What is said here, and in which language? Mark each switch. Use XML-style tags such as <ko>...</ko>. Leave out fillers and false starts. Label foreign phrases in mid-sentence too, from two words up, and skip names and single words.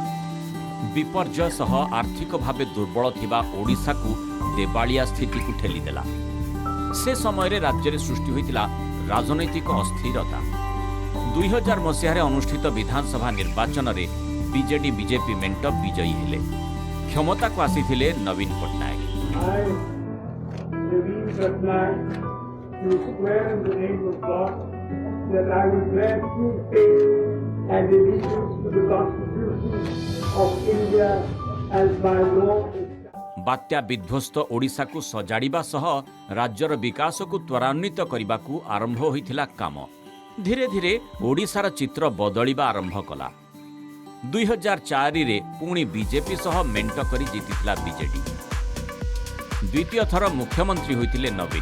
<or>ବିପର୍ଯ୍ୟୟ ସହ ଆର୍ଥିକ ଭାବେ ଦୁର୍ବଳ ଥିବା ଓଡ଼ିଶାକୁ ଦେବାଳିଆ ସ୍ଥିତିକୁ ଠେଲିଦେଲା। ସେ ସମୟରେ ରାଜ୍ୟରେ ସୃଷ୍ଟି ହୋଇଥିଲା ରାଜନୈତିକ ଅସ୍ଥିରତା। 2000 ମସିହାରେ ଅନୁଷ୍ଠିତ ବିଧାନସଭା ନିର୍ବାଚନରେ ବିଜେଡି ବିଜେପି ମେଣ୍ଟ ବିଜୟୀ ହେଲେ। କ୍ଷମତାକୁ ଆସିଥିଲେ ନବୀନ ପଟ୍ଟନାୟକ।</or> <en>Naveen Patnaik, do swear in the name of God that I will bear true faith and allegiance to the Constitution of India as my law established.</en> <or>ବାତ୍ୟା ବିଧ୍ୱସ୍ତ ଓଡ଼ିଶାକୁ ସଜାଡ଼ିବା ସହ ରାଜ୍ୟର ବିକାଶକୁ ତ୍ୱରାନ୍ୱିତ କରିବାକୁ ଆରମ୍ଭ ହୋଇଥିଲା କାମ। ଧୀରେ ଧୀରେ ଓଡ଼ିଶାର ଚିତ୍ର ବଦଳିବା ଆରମ୍ଭ କଲା। 2004ରେ ପୁଣି ବିଜେପି ସହ ମେଣ୍ଟ କରି ଜିତିଥିଲା ବିଜେଡି। ଦ୍ୱିତୀୟ ଥର ମୁଖ୍ୟମନ୍ତ୍ରୀ ହୋଇଥିଲେ ନବୀନ।</or>